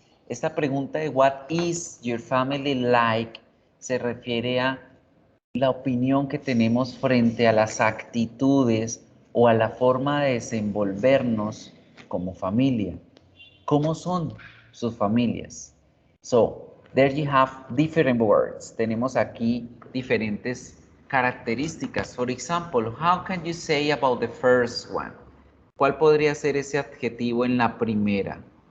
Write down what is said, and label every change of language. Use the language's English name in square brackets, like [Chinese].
[Spanish] Esta pregunta de [English] what is your family like [Spanish] se refiere a la opinión que tenemos frente a las actitudes o a la forma de desenvolvernos como familia. ¿Cómo son sus familias? [English] So, there you have different words. [Spanish] Tenemos aquí diferentes características. [English] For example, how can you say about the first one? [Spanish] ¿Cuál podría ser ese adjetivo en la primera?